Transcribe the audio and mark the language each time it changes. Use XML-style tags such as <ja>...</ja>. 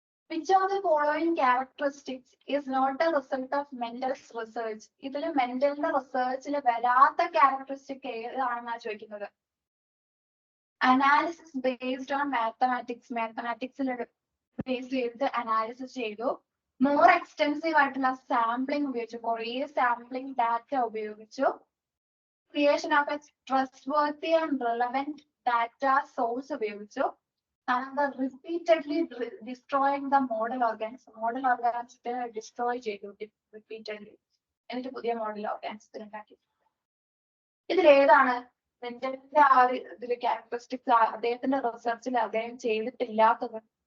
<en>Which of the following characteristics is not a result of Mendel's research?</en> <ml>ഇതിൽ മെന്റലിന്റെ റിസർച്ചിൽ വരാത്ത characteristic ഏതാണെന്നാ ചോദിക്കുന്നത്.</ml> <en>analysis based on mathematics,</en> <ml>മാത്തമാറ്റിക്സിൽ base ചെയ്ത് analysis ചെയ്തു. More extensive ആയിട്ടുള്ള sampling ഉപയോഗിച്ചു, കുറേ സാമ്പിളിംഗ് ഡാറ്റ ഉപയോഗിച്ചു.</ml> <en>Creation of a trustworthy and relevant data source</en> <ml>ഉപയോഗിച്ചു.</ml> <en>Repeatedly destroying the model organs. Model organs destroy</en> <ml>ചെയ്തു</ml> <en>repeatedly.</en> <ml>എന്നിട്ട് പുതിയ മോഡൽ ഓർഗാൻസ് ഉണ്ടാക്കി. ഇതിൽ ഏതാണ് മെന്റലിന്റെ ആ ഒരു ഇതിൽ ക്യാരക്ടറിസ്റ്റിക്സ് അദ്ദേഹത്തിന്റെ റിസർച്ചിൽ അദ്ദേഹം ചെയ്തിട്ടില്ലാത്തത്?</ml>